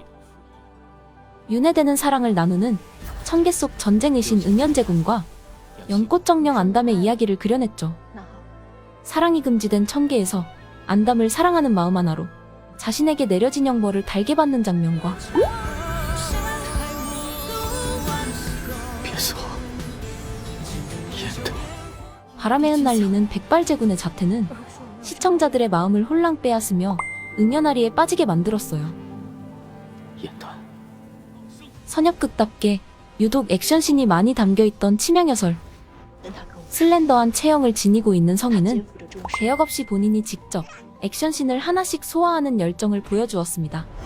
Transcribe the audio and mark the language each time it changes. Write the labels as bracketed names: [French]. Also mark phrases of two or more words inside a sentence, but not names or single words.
[Korean] 윤회되는 사랑을 나누는 천계 속 전쟁의 신 응연제군과 연꽃정령 안담의 이야기를 그려냈죠. 사랑이 금지된 천계에서 안담을 사랑하는 마음 하나로 자신에게 내려진 형벌을 달게 받는 장면과 [Chinese] 别走，严德。 [Korean] 바람에 흩날리는 백발제군의 자태는 시청자들의 마음을 홀랑 빼앗으며 응연아리에 빠지게 만들었어요. [Chinese] 严德， [Korean] 선협극답게 유독 액션씬이 많이 담겨있던 치명여설. 슬렌더한 체형을 지니고 있는 성인은 대역 없이 본인이 직접 액션씬을 하나씩 소화하는 열정을 보여주었습니다.